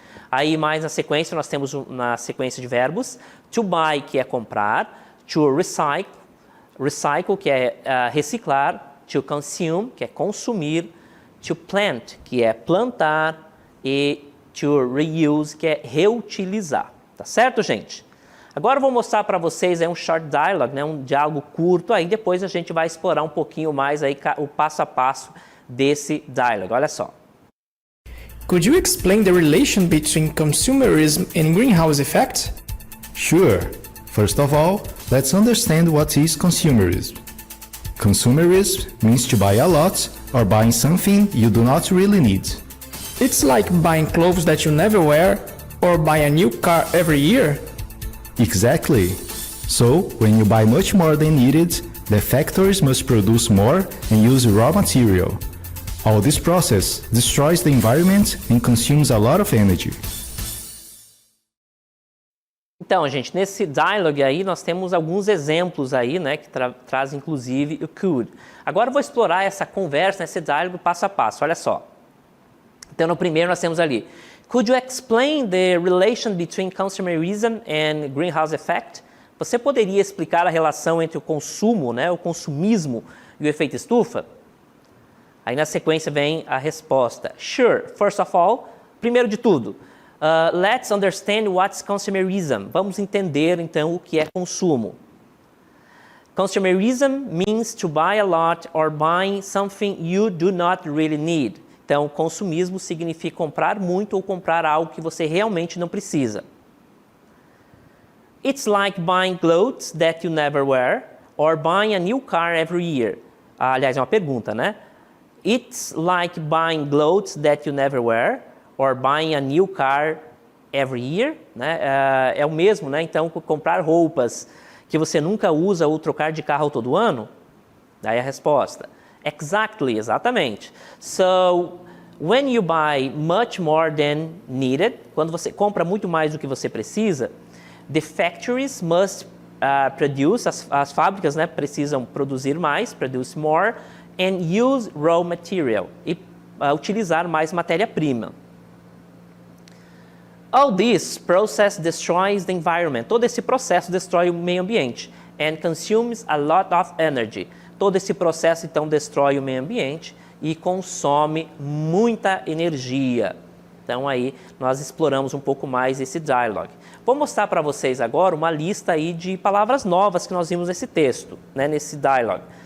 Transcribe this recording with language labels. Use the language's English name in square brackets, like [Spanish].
[Portuguese] Aí mais na sequência, nós temos na sequência de verbos, to buy, que é comprar, to recycle, que é reciclar, to consume, que é consumir, to plant, que é plantar, e to reuse, que é reutilizar. Tá certo, gente? Agora eu vou mostrar para vocês aí um [English] short dialogue, [Portuguese] né, um diálogo curto, aí depois a gente vai explorar um pouquinho mais aí o passo a passo desse diálogo. Olha só. [English] Could you explain the relation between consumerism and greenhouse effect? Sure. First of all, let's understand what is consumerism. Consumerism means to buy a lot or buying something you do not really need. It's like buying clothes that you never wear or buy a new car every year. Exactly. So, when you buy much more than needed, the factories must produce more and use raw material. All this process destroys the environment and consumes a lot of energy. [Portuguese] Então, gente, nesse dialogue aí nós temos alguns exemplos aí, né, que traz inclusive o could. Agora eu vou explorar essa conversa, esse diálogo passo a passo, olha só. Então, no primeiro nós temos ali, [English] could you explain the relation between consumerism and greenhouse effect? [Portuguese] Você poderia explicar a relação entre o consumo, né, o consumismo e o efeito estufa? Aí na sequência vem a resposta. [English] Sure, first of all, [Portuguese] primeiro de tudo, [English] let's understand what's consumerism. [Portuguese] Vamos entender então o que é consumo. [English] Consumerism means to buy a lot or buying something you do not really need. [Portuguese] Então, consumismo significa comprar muito ou comprar algo que você realmente não precisa. [English] It's like buying clothes that you never wear or buying a new car every year. [Portuguese] Aliás, é uma pergunta, né? [English] It's like buying clothes that you never wear or buying a new car every year. [Portuguese] Né? É o mesmo, né? Então, comprar roupas que você nunca usa ou trocar de carro todo ano? Daí a resposta. [English] Exactly, [Portuguese] exatamente. [English] So, when you buy much more than needed, [Portuguese] quando você compra muito mais do que você precisa, [English] the factories must produce, [Portuguese] as fábricas, né, precisam produzir mais, [English] produce more, and use raw material, [Portuguese] e utilizar mais matéria-prima. [English] All this process destroys the environment. [Portuguese] Todo esse processo destrói o meio ambiente. [English] And consumes a lot of energy. [Portuguese] Todo esse processo, então, destrói o meio ambiente e consome muita energia. Então, aí, nós exploramos um pouco mais esse dialogue. Vou mostrar para vocês agora uma lista aí de palavras novas que nós vimos nesse texto, né, nesse dialogue.